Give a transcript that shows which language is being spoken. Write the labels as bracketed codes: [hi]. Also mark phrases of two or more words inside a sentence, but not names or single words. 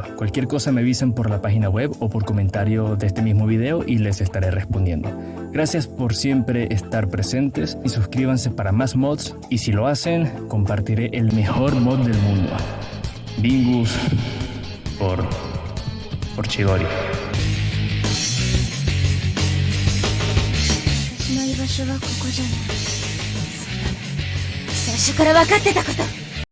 [es] Cualquier cosa me avisan por la página web o por comentario de este mismo video y les estaré respondiendo. Gracias por siempre estar presentes y suscríbanse para más mods y si lo hacen, compartiré el mejor mod del mundo. Bingus por Chidori. [ja] 私の居場所はここじゃない。そんなの最初から分かってたこと。